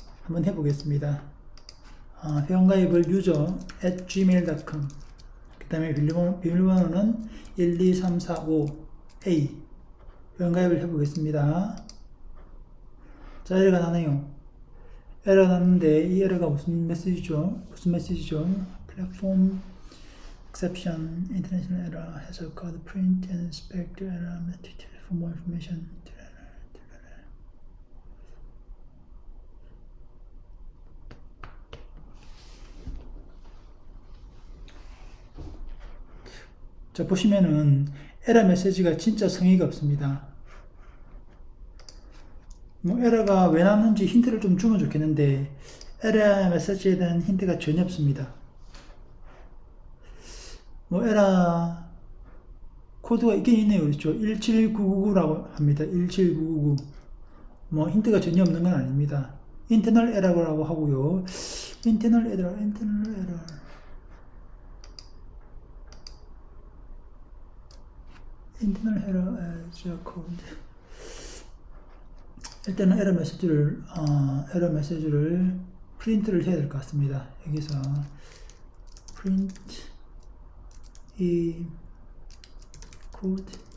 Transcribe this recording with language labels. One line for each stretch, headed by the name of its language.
Korean: 한번 해보겠습니다. 회원가입을 user@gmail.com 그 다음에 비밀번호는 12345A 회원가입을 해보겠습니다. 자, 에러가 나네요. 에러 났는데 이 에러가 무슨 메시지죠?
English: Platform exception, international error, has occurred. Print and inspect the error message for more information.
Korean: 자, 보시면은 에러 메시지가 진짜 성의가 없습니다. 뭐 에러가 왜 났는지 힌트를 좀 주면 좋겠는데 에러 메시지에 대한 힌트가 전혀 없습니다. 뭐 에러 코드가 있긴 있네요. 그렇죠. 17999라고 합니다. 17999 뭐 힌트가 전혀 없는 건 아닙니다. 인터널 에러라고 하고요. 인터널 에러
English: as a code.
Korean: 일단은 에러 메시지를 프린트를 해야 될 것 같습니다. 여기서 print 이 코드